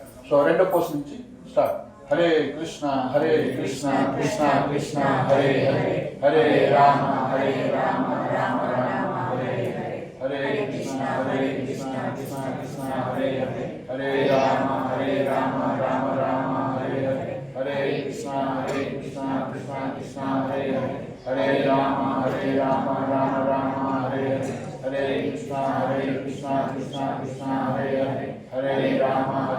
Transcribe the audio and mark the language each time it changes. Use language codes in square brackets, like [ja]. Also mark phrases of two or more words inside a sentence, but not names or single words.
[te] సో రెండో పోస్ట్ నుంచి స్టార్ట్. [sa] హరే కృష్ణ కృష్ణ కృష్ణ హరే హరే, హరే రామ రామ రామ హరే హరే, హరే కృష్ణ కృష్ణ కృష్ణ హరే హరే, హరే రామ రామ రామ హరే హరే, హరే కృష్ణ కృష్ణ కృష్ణ హరే హరే, హరే రామ రామ రామ హరే హరే, హరే కృష్ణ కృష్ణ కృష్ణ హరే హరే, హరే రామ